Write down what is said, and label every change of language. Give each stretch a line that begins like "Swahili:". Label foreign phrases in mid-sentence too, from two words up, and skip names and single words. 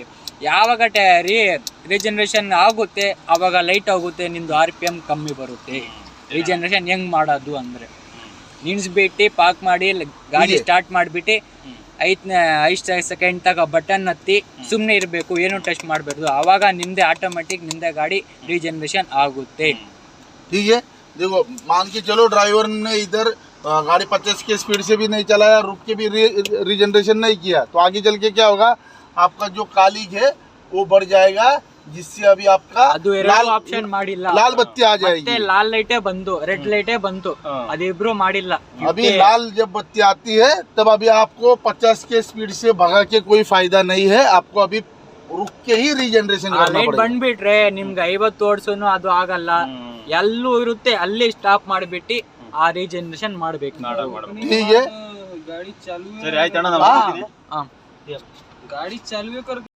Kannada: ಯಾವಾಗ ರೀಜನರೇಷನ್ ಆಗುತ್ತೆ ಆವಾಗ ಲೈಟ್ ಆಗುತ್ತೆ, ನಿಮ್ದು RPM ಕಮ್ಮಿ ಬರುತ್ತೆ. ರೀಜನರೇಷನ್ ಹೆಂಗ್ ಮಾಡೋದು ಅಂದ್ರೆ ನಿಲ್ಸ್ಬಿಟ್ಟು ಪಾರ್ಕ್ ಮಾಡಿ ಗಾಡಿ ಸ್ಟಾರ್ಟ್ ಮಾಡಿಬಿಟ್ಟು 5 ಸೆಕೆಂಡ್ ತಗ ಬಟನ್ ಹತ್ತಿ ಸುಮ್ಮನೆ ಇರಬೇಕು, ಏನು ಟಚ್ ಮಾಡಬಾರ್ದು. ಆವಾಗ ನಿಮ್ದೆ ಆಟೋಮೆಟಿಕ್ ನಿಮ್ದೆ ಗಾಡಿ ರೀಜನರೇಷನ್ ಆಗುತ್ತೆ.
Hindi: ठीक है, देखो मान के चलो ड्राइवर ने इधर गाड़ी 50 के स्पीड से भी नहीं चलाया, रुक के भी रीजनरेशन नहीं किया, तो आगे चल के क्या होगा, आपका जो कालिक है वो बढ़ जाएगा, जिससे अभी आपका
Kannada: ಅದು ಎರಡು ಆಪ್ಷನ್ ಮಾಡಿಲ್ಲ.
Hindi: लाल बत्ती आ जाएगी।
Kannada: ಮತ್ತೆ ಲಾಲ್ ಲೈಟೇ ಬಂತು,
English: red light
Kannada: ಬಂತು, ಅದಿಬ್ರು ಮಾಡಿಲ್ಲ.
Hindi: अभी लाल जब बत्ती आती है तब अभी आपको 50 के स्पीड से भगा के कोई फायदा नहीं है, आपको अभी रुक के ही रीजनरेशन करना
Kannada: ಲೈಟ್
Hindi: पड़ेगा।
Kannada: ಬಂದ್ಬಿಟ್ರೆ ನಿಮ್ಗೆ 50 ಓಡಿಸೋನು ಅದು ಆಗಲ್ಲ, ಎಲ್ಲೂ ಇರುತ್ತೆ, ಅಲ್ಲಿ ಸ್ಟಾಪ್ ಮಾಡಿಬಿಟ್ಟು ಆ ರೀಜನರೇಷನ್ ಮಾಡ್ಬೇಕು.
Hindi: ठीक है,
Kannada: ಗಾಡಿ ಚಾಲು
Hindi: हाँ,
Kannada: ಗಾಡಿ ಚಾಲುವೆ